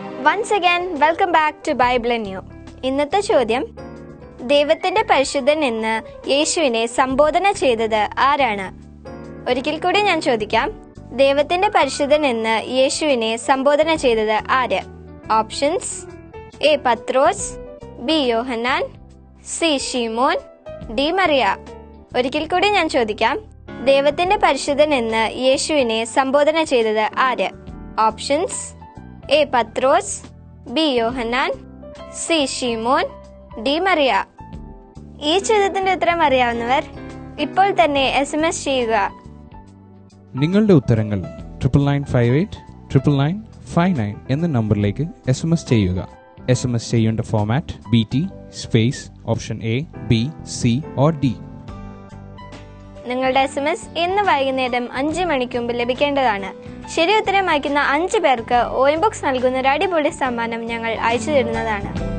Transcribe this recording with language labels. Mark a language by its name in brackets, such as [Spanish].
[English] Once again, welcome back to Bible and You. [Malayalam] ഇന്നത്തെ ചോദ്യം, ദൈവത്തിന്റെ പരിശുദ്ധൻ എന്ന് യേശുവിനെ സംബോധന ചെയ്തത് ആരാണ്? ഒരിക്കൽ കൂടി ഞാൻ ചോദിക്കാം, ദൈവത്തിന്റെ പരിശുദ്ധൻ എന്ന് യേശുവിനെ സംബോധന ചെയ്തത് ആര്? Options: A Pathros, B Yohannan, C ശീമോൻ, D Mariya. ഒരിക്കൽ കൂടി ഞാൻ ചോദിക്കാം, ദൈവത്തിന്റെ പരിശുദ്ധൻ എന്ന് യേശുവിനെ സംബോധന ചെയ്തത് ആര്? Options: A Pathros, B Yohannan, C ശീമോൻ, D Mariya. ഈ ചോദ്യത്തിന്റെ ഉത്തരം അറിയാവുന്നവർ ഇപ്പോൾ തന്നെ SMS ചെയ്യുക. നിങ്ങളുടെ ഉത്തരങ്ങൾ 9958 99959 എന്ന നമ്പറിലേക്ക് SMS ചെയ്യുക. SMS ചെയ്യേണ്ട format BT space option A, B, C or D. നിങ്ങളുടെ SMS ഇന്ന് വൈകുന്നേരം 5 മണിക്ക് മുമ്പ് ലഭിക്കേണ്ടതാണ്. ശരി ഉത്തരം അയക്കുന്ന 5 പേർക്ക് OM-BOX നൽകുന്ന ഒരു അടിപൊളി സമ്മാനം ഞങ്ങൾ അയച്ചു തരുന്നതാണ്.